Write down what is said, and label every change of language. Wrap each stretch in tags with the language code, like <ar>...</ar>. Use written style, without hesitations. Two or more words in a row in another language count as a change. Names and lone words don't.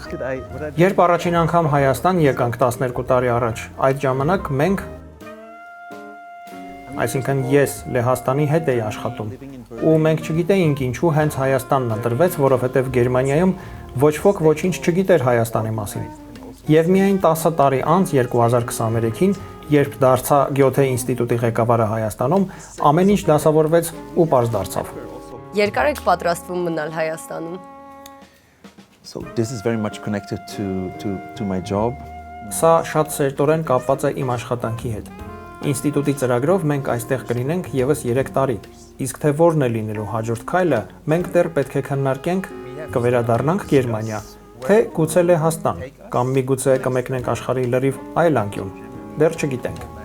<hy>Երբ առաջին անգամ Հայաստան եկանք 12 տարի առաջ, այդ ժամանակ մենք, այսինքն ես Լեհաստանի հետ էի աշխատում, ու մենք չգիտեինք ինչու հենց Հայաստանն ընտրվեց, որովհետև Գերմանիայում ոչ ոք ոչինչ չգիտեր Հայաստանի մասին։ Եվ միայն 10 տարի անց 2023-ին, երբ դարձա Գյոթե ինստիտուտի ղեկավարը Հայաստանում, ամեն ինչ դասավորվեց ու պարզ դարձավ։ Երկար եք պատրաստվում մնալ Հայաստանում։</hy> <en>So this is very much connected to my job.</en> <hy>Սա շատ սերտորեն կապված է իմ աշխատանքի հետ։ Ինստիտուտի ծրագրով մենք այստեղ կլինենք եւս 3 տարի։ Իսկ թե որն է լինելու հաջորդ քայլը, մենք դեռ պետք է քննարկենք, կվերադառնանք Գերմանիա, թե գուցե Լեհաստան, կամ միգուցե կմեկնենք աշխարհի լրիվ այլ անկյուն։ Դեռ չգիտենք։</hy>